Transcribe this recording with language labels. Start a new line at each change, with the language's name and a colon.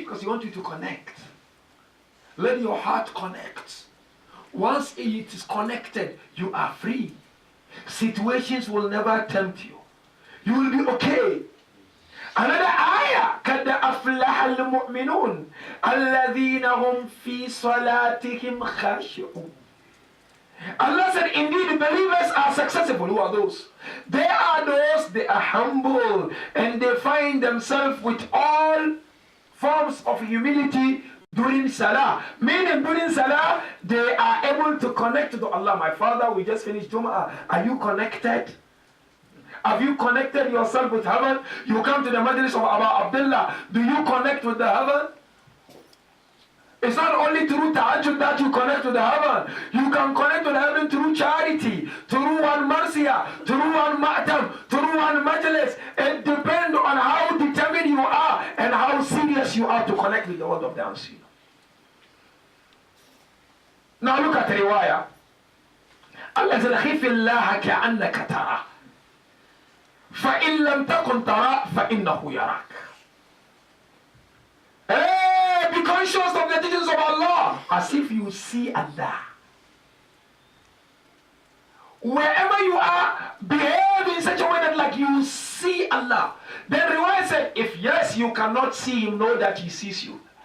English: Because he wants you to connect. Let your heart connect. Once it is connected, you are free. Situations will never tempt you. You will be okay. Another ayah,
Arabic: قَدْ أَفْلَحَ الْمُؤْمِنُونَ الَّذِينَ هُمْ فِي صَلَاتِهِمْ خَاشِعُونَ.
English: Allah said, indeed, believers are successful. Who are those? They are those, they are humble, and they find themselves with all forms of humility during Salah. Meaning during Salah, they are able to connect to Allah. My father, we just finished Jum'ah. Are you connected? Have you connected yourself with heaven? You come to the majlis of Abu Abdullah. Do you connect with the heaven? It's not only through tahajjud that you connect to the heaven. You can connect to the heaven through charity, through one marsiya, through one ma'tam, through one majlis. It depends on how determined you are and how serious you are to connect with the world of the unseen. Now look at the riwayah. Allah said,
Arabic: خِفِ اللَّهَ كَأَنَّكَ تَرَى فَإِن لَمْ تَكُنْ تَرَى فَإِنَّهُ يَرَاكَ.
English: Hey, be conscious of the teachings of Allah as if you see Allah. Wherever you are, behave in such a way that like you see Allah. Then riwayah said, if yes, you cannot see him, know that he sees you.